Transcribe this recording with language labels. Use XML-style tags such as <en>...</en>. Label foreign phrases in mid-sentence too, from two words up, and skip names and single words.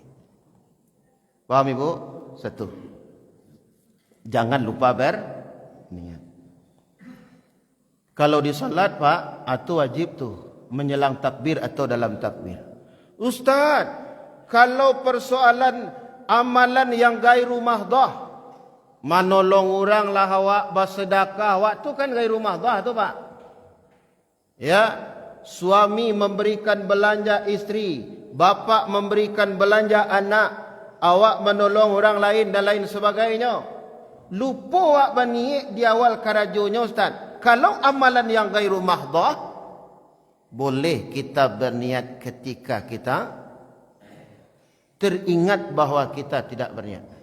<id>Paham ibu? Satu. Jangan lupa berniat. Kalau di salat pak, itu wajib tuh menjelang takbir atau dalam takbir. Ustaz, kalau persoalan amalan yang</id> <ar>غير محضة,</ar> <id>menolong orang lah awak, bersedekah awak tu kan</id> <ar>غير محضة</ar> <id>tu pak. Ya,</id> <ms>suami memberikan belanja isteri, bapa memberikan belanja anak, awak menolong orang lain dan lain sebagainya.</ms> <min>Lupa awak berniat di awal karajonya ustaz.</min> <ms>Kalau amalan yang</ms> <ar>غير محضة,</ar> <ms>boleh kita berniat ketika kita teringat bahawa kita tidak berniat.</ms>